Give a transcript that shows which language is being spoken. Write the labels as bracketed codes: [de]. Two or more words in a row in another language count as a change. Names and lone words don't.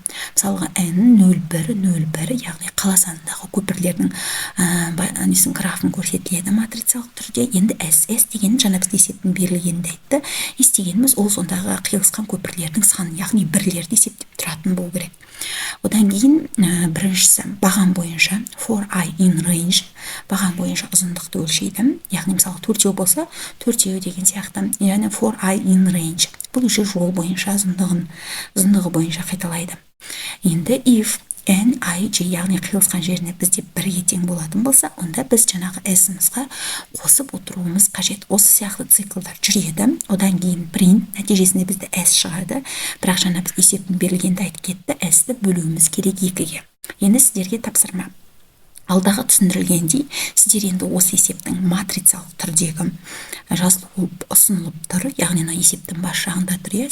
[kk] Мысалға n 0,1, 0,1, яғни қала санындағы көпірлердің графын көрсетіледі матрицалық түрде. Енді s деген жаңа бізде есептің берілгенді айтты. S дегеніміз ол сондағы қиылысқан көпірлердің саны, яғни бірлерді есептеп тұратын болу керек. Одан кейін біріншісі баған бойынша [en] for I in range, [kk] баған бойынша ұзындықты өлшейді. Яғни мысалы 4 болса 4 деген сияқты. Яғни [en] for I in range. [kk] Бұл уже жол бойынша ұзындығы бойынша қайталайды. Енді [en] if n, i, [kk] j, яғни қиылысқан жеріне бізде 1-ге тең болатын болса, онда біз жаңағы s-імізға қосып отыруымыз қажет. Осы сияқты циклдар жүреді. Одан кейін print нәтижесінде бізді s шығады. Бірақ жаңа біз есептің берілгенді айтып кетті, s-ті бөлуіміз керек 2-ге. Енді сіздерге тапсырма. Алдағы түсіндірілгендей, сіздер енді осы есептің матрицалық түрдегі жазылып ұсынылып тұр, яғни есептің бас жағында тұр.